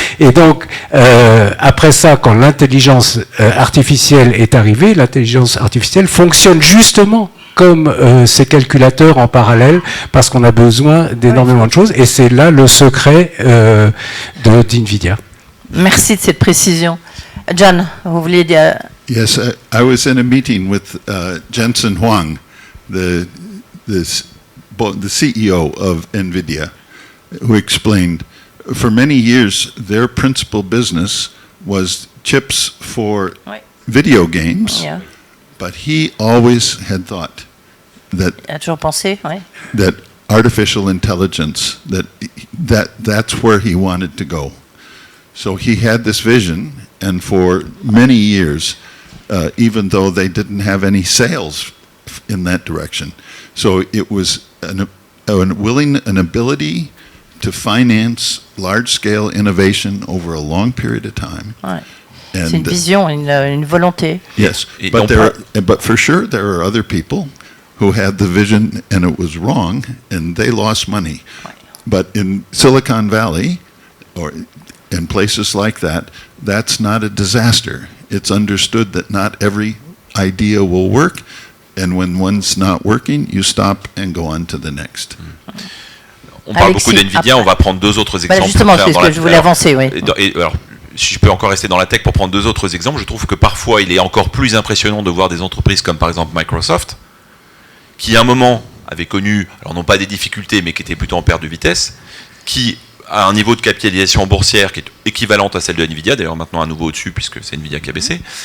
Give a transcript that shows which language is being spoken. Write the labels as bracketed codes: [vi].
[fr] Et donc, après ça, quand l'intelligence artificielle est arrivée, l'intelligence artificielle fonctionne justement comme ces calculateurs en parallèle, parce qu'on a besoin d'énormément de choses, et c'est là le secret d'NVIDIA. Merci de cette précision. John, vous vouliez dire... [en] Yes, I was in a meeting with Jensen Huang, the CEO of NVIDIA, who explained, for many years, their principal business was chips for video games, but he always had thought that that artificial intelligence, that's where he wanted to go. So he had this vision, and for many years, even though they didn't have any sales in that direction. So it was an ability to finance large-scale innovation over a long period of time. [fr] Ouais. C'est une vision, une volonté. [en] Yes, but for sure there are other people who had the vision and it was wrong and they lost money. [fr] Ouais. [en] But in Silicon Valley or in places like that, that's not a disaster. It's understood that not every idea will work, and when one's not working, you stop and go on to the next. [fr] On parle beaucoup d'NVIDIA, on va prendre deux autres exemples. Justement, c'est ce que je voulais avancer, oui. Alors, si je peux encore rester dans la tech pour prendre deux autres exemples, je trouve que parfois il est encore plus impressionnant de voir des entreprises comme par exemple Microsoft, qui à un moment avait connu, alors non pas des difficultés, mais qui était plutôt en perte de vitesse, qui a un niveau de capitalisation boursière qui est équivalente à celle de NVIDIA, d'ailleurs maintenant à nouveau au-dessus puisque c'est NVIDIA qui a baissé,